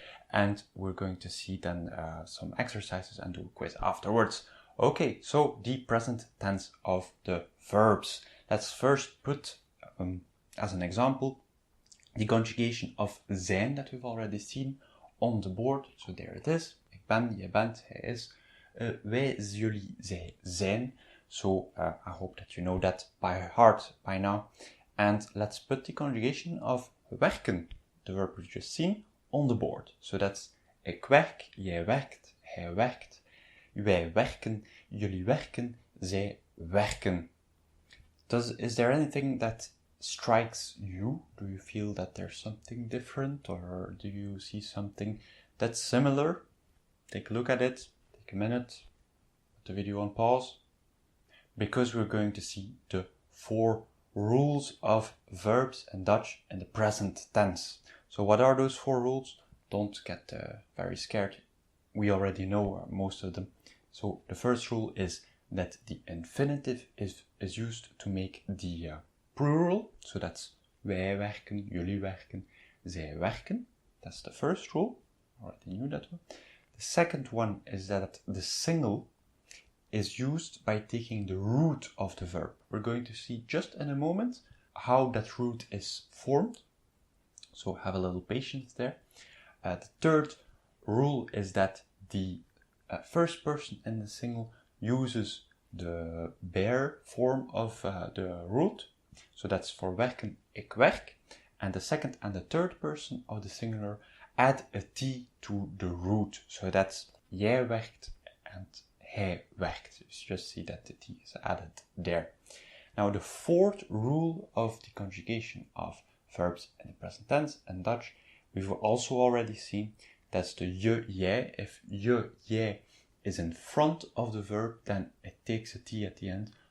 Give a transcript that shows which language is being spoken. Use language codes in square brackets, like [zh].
[en] And we're going to see then some exercises and do a quiz afterwards. Okay, so the present tense of the verbs. Let's first put, as an example, the conjugation of zijn that we've already seen on the board. So there it is. [nl] Ik ben, je bent, hij is. Wij, jullie, zij zijn. [en] So I hope that you know that by heart by now. And let's put the conjugation of werken, the verb we've just seen, on the board. So that's [nl] ik werk, jij werkt, hij werkt, wij werken, jullie werken, zij werken. [en] Is there anything that strikes you? Do you feel that there's something different, or do you see something that's similar? Take a look at it, take a minute, put the video on pause, because we're going to see the 4 rules of verbs in Dutch in the present tense. So what are those 4 rules? Don't get very scared. We already know most of them. So the first rule is that the infinitive is used to make the plural. So that's [nl] wij werken, jullie werken, zij werken. [en] That's the first rule. Already knew that one. The second one is that the single is used by taking the root of the verb. We're going to see just in a moment how that root is formed. So have a little patience there. The third rule is that the first person in the single uses the bare form of the root. So that's for werken, [nl] ik werk. [en] And the second and the third person of the singular add a T to the root. So that's [nl] jij werkt [en] and [nl] hij werkt. [en] You just see that the T is added there. Now the fourth rule of the conjugation of verbs in the present tense in Dutch, we've also already seen, that's the je, jij. If je, jij is in front of the verb, then it takes a T at the end.